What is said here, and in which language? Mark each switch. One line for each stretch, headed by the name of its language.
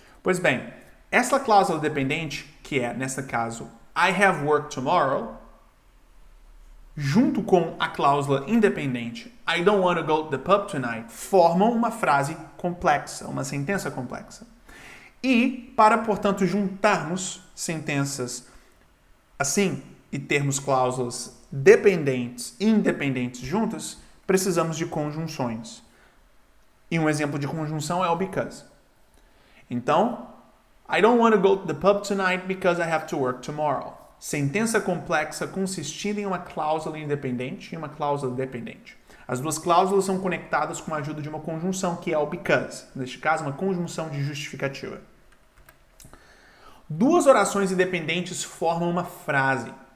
Portuguese: Pois bem, essa cláusula dependente, que é, nesse caso,
English: I have work tomorrow,
Portuguese: junto com a cláusula independente,
English: I don't want to go to the pub tonight,
Portuguese: formam uma frase complexa, uma sentença complexa. E, para, portanto, juntarmos sentenças assim e termos cláusulas dependentes e independentes juntas, precisamos de conjunções. E um exemplo de conjunção é o because.
English: Então, I don't want to go to the pub tonight because I have to work tomorrow.
Portuguese: Sentença complexa consistindo em uma cláusula independente e uma cláusula dependente. As duas cláusulas são conectadas com a ajuda de uma conjunção, que é o because. Neste caso, uma conjunção de justificativa. Duas orações independentes formam uma frase.